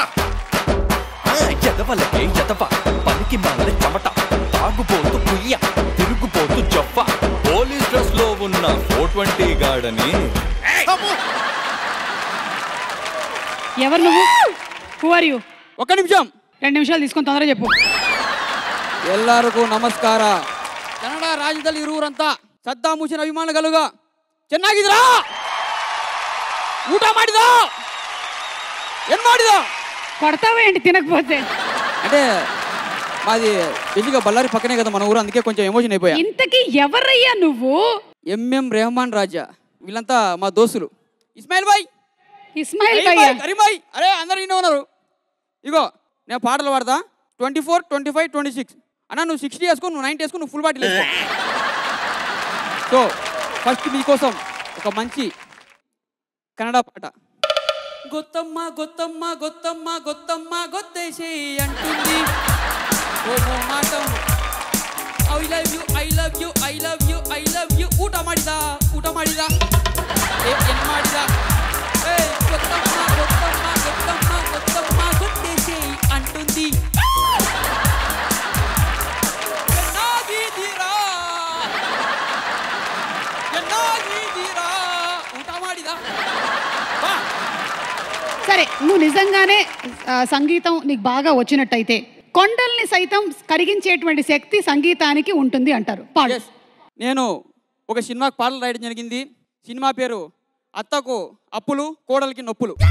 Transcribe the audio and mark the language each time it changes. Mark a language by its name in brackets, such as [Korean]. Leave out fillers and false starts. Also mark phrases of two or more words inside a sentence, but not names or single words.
[Telugu] ఎదవలకే ఎదవ పనికి మాల చెమట తాగుపోతూ పుయ్య తిరుగుపోతూ జప్ప పోలీస్ డ్రెస్ లో ఉన్న 420 గాడని. ఎవరు నువ్వు? [English] Who are you? [Telugu] ఒక్క నిమిషం, 2 నిమిషాలు తీసుకొని తొందరగా చెప్పు. [Kannada] ಎಲ್ಲರಿಗೂ ನಮಸ್ಕಾರ. ಕನ್ನಡ ರಾಜ್ಯದಲ್ಲಿ ಇರುವರಂತ ಸದ್ದಾಂ ಹುಸೇನ್ ಅಭಿಮಾನಿಗಳುಗ ಚೆನ್ನಾಗಿದ್ರಾ? ಊಟ ಮಾಡಿದ? ಏನ್ ಮಾಡಿದ? [Telugu] కొడతావా ఏంటి తినకపోతే? అంటే మాది బేసిక్గా బళ్ళారి పక్కనే కదా మన ఊరు, అందుకే కొంచెం ఎమోషన్ అయిపోయా. ఇంతకీ ఎవరయ్యా నువ్వు? ఎంఎం రెహమాన్ రాజా, వీళ్ళంతా మా దోస్తులు. ఇస్మాయిల్ భాయ్, ఇస్మాయిల్ భయ్యా, కరీం భాయ్, అరే అందరు ఇన్నే ఉన్నారు. ఇగో నేను పాటలు పాడతా. 24, 25, 26 అన్న, నువ్వు 60 వేసుకో, నువ్వు 90 వేసుకో, నువ్వు ఫుల్ బాటిల్ వేసుకో. సో ఫస్ట్ మీకోసం ఒక మంచి కన్నడ పాట. గొత్తమ్మ గొత్తమ్మ గొత్తమ్మ గొత్తమ్మ గొత్తేసి అంటుంది ఓ మాటం [English] I love you I love you I love you I love you. [Kannada] ಊಟ ಮಾಡಿದ ಏನ್ ಮಾಡಿದ? [Telugu] గొత్తమ్మ గొత్తమ్మ గొత్తమ్మ గొత్తమ్మ గొత్తేసి అంటుంది ఎన్నాగిదిరా ఎన్నాగిదిరా. [Kannada] ಊಟ ಮಾಡಿದ. [Telugu] సరే నువ్వు నిజంగానే సంగీతం నీకు బాగా వచ్చినట్టయితే కొండల్ని సైతం కరిగించేటువంటి శక్తి సంగీతానికి ఉంటుంది అంటారు. పాడు. నేను ఒక సినిమాకి పాటలు రాయడం జరిగింది. సినిమా పేరు అత్తకు అప్పులు కోడలికి నొప్పులు.